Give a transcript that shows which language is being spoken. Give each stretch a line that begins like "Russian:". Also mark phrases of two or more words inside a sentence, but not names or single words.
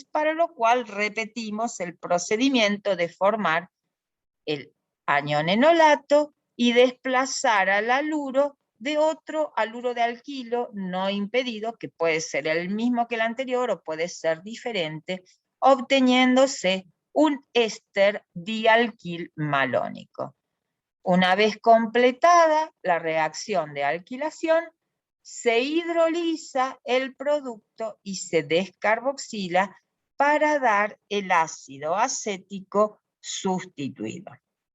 Spanish: para lo cual repetimos el procedimiento de formar el anión enolato y desplazar al haluro de otro haluro de alquilo no impedido, que puede ser el mismo que el anterior o puede ser diferente, obteniéndose un éster dialquil malónico. Una vez completada la reacción de alquilación, se hidroliza el producto y se descarboxila para dar el ácido acético sustituido.